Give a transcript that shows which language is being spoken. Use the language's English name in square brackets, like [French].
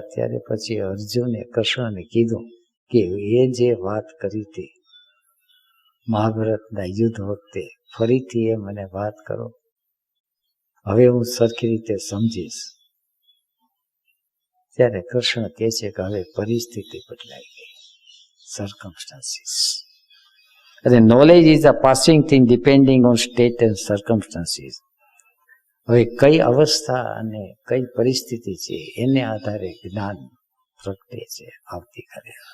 [Gujarati] ત્યારે પછી અર્જુને કૃષ્ણને કીધું કે એ જે વાત કરી હતી મહાભારતના યુદ્ધ વખતે, ફરીથી એ મને વાત કરો, હવે હું સરખી રીતે સમજીશ. ત્યારે કૃષ્ણ કહે છે કે હવે પરિસ્થિતિ બદલાઈ ગઈ, circumstances. [English] અને knowledge is a passing thing depending on state and circumstances. [Gujarati] હવે કઈ અવસ્થા અને કઈ પરિસ્થિતિ છે એને આધારે જ્ઞાન પ્રગટે છે. આવતીકાલે